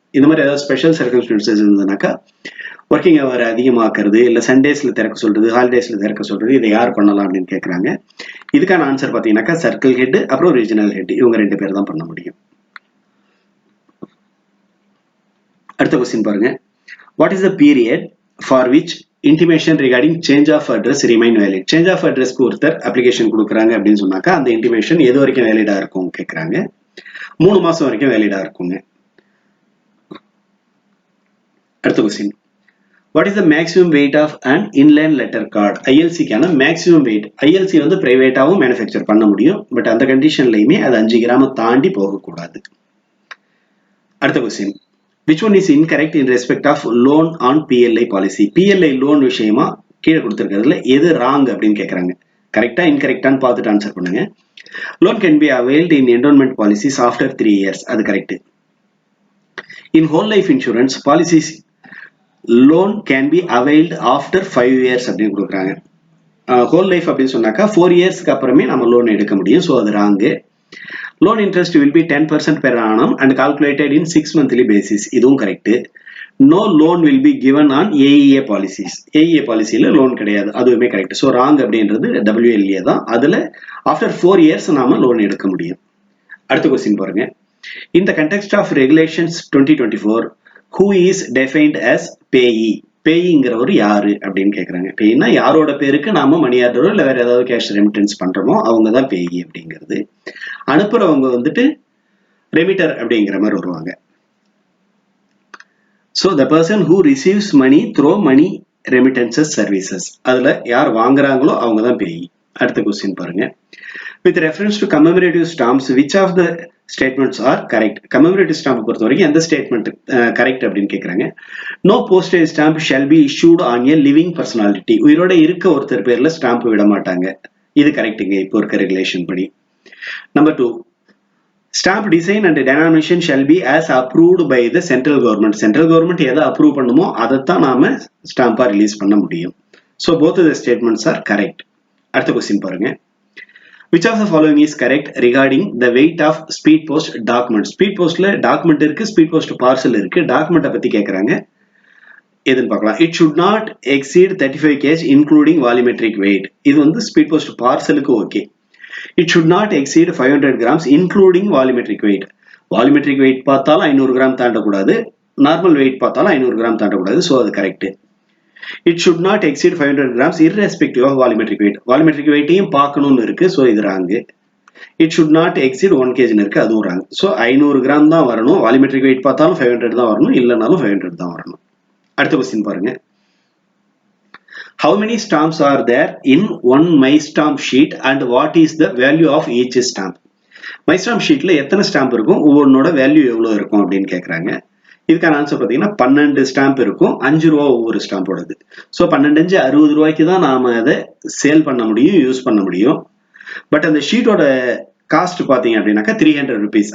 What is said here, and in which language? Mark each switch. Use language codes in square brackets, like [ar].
[ta] இந்த மாதிரி ஏதாவது ஸ்பெஷல் சர்க்கம்ஸ்டன்சஸ் இருந்ததுனாக்கா ஒர்க்கிங் ஹவர் அதிகமாக்குறது, இல்லை சண்டேஸ்ல திறக்க சொல்றது, ஹாலிடேஸ்ல திறக்க சொல்றது, இதை யார் பண்ணலாம் அப்படின்னு கேட்குறாங்க. இதுக்கான ஆன்சர் பார்த்தீங்கன்னாக்கா சர்க்கிள் ஹெட் அப்புறம் ரீஜனல் ஹெட் இவங்க 2 பேர் தான் பண்ண முடியும். அடுத்த கொஸ்டின் பாருங்க. [en] What is the period for which intimation regarding change of address remain valid? [ta] Change of அட்ரஸ்க்கு ஒருத்தர் அப்ளிகேஷன் கொடுக்குறாங்க அப்படின்னு சொன்னாக்கா அந்த இன்டிமேஷன் எது வரைக்கும் வேலிடா இருக்கும் கேட்குறாங்க. 3 மாசம் வரைக்கும் வேலிடா இருக்குங்க. அடுத்த question. [en] What is the maximum weight of an inland letter card? [ta] ILC-க்கான maximum wait. ILC வந்து பிரைவேட்டாவும் மேனுஃபேக்சர் பண்ண முடியும், பட் அந்த கண்டிஷன்லையுமே அது 5 கிராம் தாண்டி போகக்கூடாது. அடுத்த question. [en] Which one is incorrect in respect of loan on PLI policy? [ta] PLI loan விஷயமா கீழே கொடுத்துருக்கிறதுல எது ராங் அப்படின்னு கேட்குறாங்க. கரெக்டா இன்கரெக்டான்னு பார்த்துட்டு ஆன்சர் பண்ணுங்க. [en] Loan can be availed in endowment policies after 3 years. [ta] அது correct. [en] in whole life insurance policies loan can be availed after 5 years [ta] அப்படின்னு கொடுக்குறாங்க. ஹோல் லைஃப் அப்படின்னு சொன்னாக்கா 4 yearsக்கு அப்புறமே நம்ம லோன் எடுக்க முடியும். ஸோ அது wrong. [en] Loan interest will be 10% per annum and calculated in 6 monthly basis. [ta] இதுவும் correct. [en] No loan will be given on AEA policies. [ta] AEA பாலிசியில loan கிடையாது, அதுவுமே கரெக்ட். ஸோ ராங் அப்படின்றது WLA தான். அதுல ஆஃப்டர் 4 years நாம லோன் எடுக்க முடியும். அடுத்த கொஸ்டின் பாருங்க. [en] In the context of regulations 2024, who is defined as payee? [ta] பேயிங்கிறவர் யாரு அப்படின்னு கேட்குறாங்க. பேயினா யாரோட பேருக்கு நாம மணி ஆர்டரோ இல்லை வேற ஏதாவது கேஷ் ரெமிட்டன்ஸ் பண்றோமோ அவங்க தான் பேயி அப்படிங்கிறது. அனுப்புறவங்க வந்துட்டு ரெமிட்டர் அப்படிங்கிற மாதிரி வருவாங்க. [en] so the person who receives money through money remittances services, [ta] அதுல யார் வாங்குறாங்களோ அவங்க தான் பேயி. அடுத்த கொஸ்டின் பாருங்க. [en] With reference to commemorative stamps, which of the statements are correct? [ta] Commemorative stamp பொறுத்த வரைக்கும் எந்த ஸ்டேட்மெண்ட் கரெக்ட் அப்படின்னு கேட்குறாங்க. [en] No postage stamp shall be issued on a living personality. [ta] உயிரோட இருக்க ஒருத்தர் பேர்ல ஸ்டாம்ப் விட மாட்டாங்க. இது கரெக்டுங்க இப்போ இருக்க ரெகுலேஷன் படி. [en] Number 2, stamp design and denomination shall be as approved by the central government. [ta] Central government எதை அப்ரூவ் பண்ணுமோ அதைத்தான் நாம ஸ்டாம்பா ரிலீஸ் பண்ண முடியும். [en] So both the statements are correct. [ta] அடுத்த கொஸ்டின் பாருங்க. [en] Which of the following is correct regarding the weight of speed post document? [ta] Speed postல document இருக்கு, speed post parcel இருக்கு. டாக்குமெண்ட்டை பத்தி கேட்கறாங்க. எதுன்னு பார்க்கலாம். [en] It should not exceed 35 kg including volumetric weight. [ta] இது வந்து speed post பார்சலுக்கு okay. [en] It should not exceed 500 grams including volumetric weight. [ta] Volumetric wait பார்த்தாலும் 500 கிராம் தாண்டக்கூடாது, நார்மல் வெயிட் பார்த்தாலும் 500 கிராம் தாண்டக்கூடாது. ஸோ அது correct. [en] It should not exceed 500 grams irrespective of volumetric weight. [ta] Volumetric weight-ஐயும் பார்க்கணும்னு இருக்கு. So இது wrong. [en] It should not exceed 1 kg [ta] இருக்கு, அதுவும் wrong. So 500 gram தான் வரணும். வால்யூமெட்ரிக் வெயிட் பார்த்தாலும் 500 தான் வரணும், இல்லைனாலும் 500 தான் வரணும். அடுத்த கொஸ்டின் பாருங்க. [en] How many stamps are there in one MyStamp sheet and what is the value of each stamp? [ta] MyStamp sheetல எத்தனை ஸ்டாம்ப் இருக்கும், ஒவ்வொன்னோட வேல்யூ எவ்வளவு இருக்கும் அப்படின்னு கேட்குறாங்க. இதுக்கான ஆன்சர் பார்த்தீங்கன்னா 12 ஸ்டாம்ப் இருக்கும். 5 ரூபா ஒவ்வொரு ஸ்டாம்போடது. ஸோ 12 60 ரூபாய்க்கு தான் நாம அதை சேல் பண்ண முடியும், யூஸ் பண்ண முடியும். பட் அந்த ஷீட்டோட காஸ்ட் பார்த்தீங்க அப்படின்னாக்கா 300 rupees.